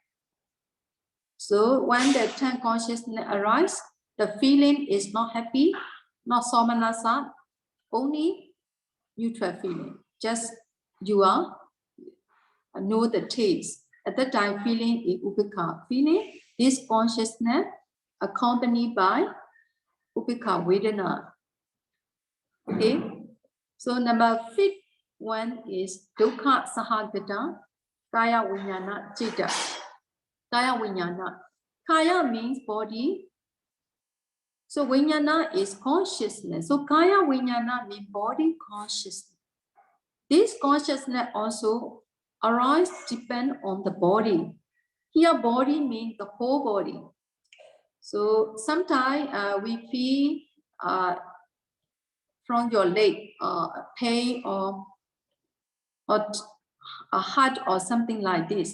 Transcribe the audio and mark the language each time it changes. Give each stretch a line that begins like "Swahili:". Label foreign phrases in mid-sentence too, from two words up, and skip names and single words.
English: So when the 10 consciousness arise, the feeling is not happy, not somanasa, only neutral feeling. Just you are know the taste. At that time, feeling is upekha feeling. This consciousness accompanied by
Pali: upekha vedana.
English: Okay. So number 5 one is
Pali: dukkha sahagata kaya vijnana citta. Kaya vijnana.
English: Kaya means body. So vijnana is consciousness. So
Pali: kaya vijnana
English: means body consciousness. This consciousness also arise depend on the body. Here body means the whole body. So sometimes we feel from your leg pain or a heart or something like this.